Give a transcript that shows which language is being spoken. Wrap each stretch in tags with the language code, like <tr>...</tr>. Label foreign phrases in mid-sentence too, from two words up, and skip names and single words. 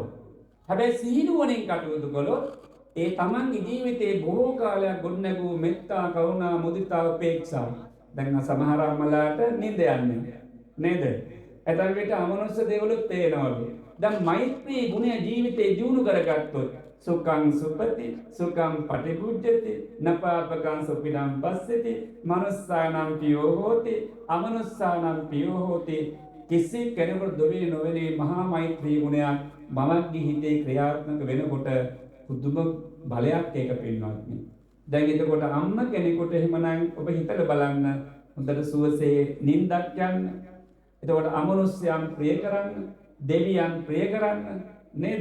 <si>හැබැයි සිහිනුවණින් කටයුතු කළොත් ඒ තමන්ගේ ජීවිතේ බොහෝ කාලයක් ගොඩනැගූ මෙත්තා කරුණා මුදිතා උපේක්ෂා දැන් සමහර අම්මලාට නිින්ද යන්නේ නේද? එතන විට අමනුෂ්‍ය දේවලුත් පේනවලු. දැන් මෛත්‍රී ගුණය ජීවිතේ දියුණු කරගත්තොත්</si> <pi>සුඛං සුපති සුඛං පටිභුජ්ජති නපාපකං සුපිනම් පස්සති මනුස්සානම් පියෝ හෝති අමනුස්සානම් පියෝ හෝති.</pi> <si>කිසි කෙනෙකුට දොවේ නොවන මහා මෛත්‍රී ගුණයක් මමගේ හිතේ ක්‍රියාත්මක වෙනකොට පුදුම බලයක් ඒක පින්වත්නි. දැන් එතකොට අම්ම කෙනෙකුට එහෙමනම් ඔබ හිතලා බලන්න හොඳට සුවසේ නිින්දක් යන්න. එතකොට අමනුෂ්‍යයන් ප්‍රිය කරන්න, දෙවියන් ප්‍රිය කරන්න නේද?</si>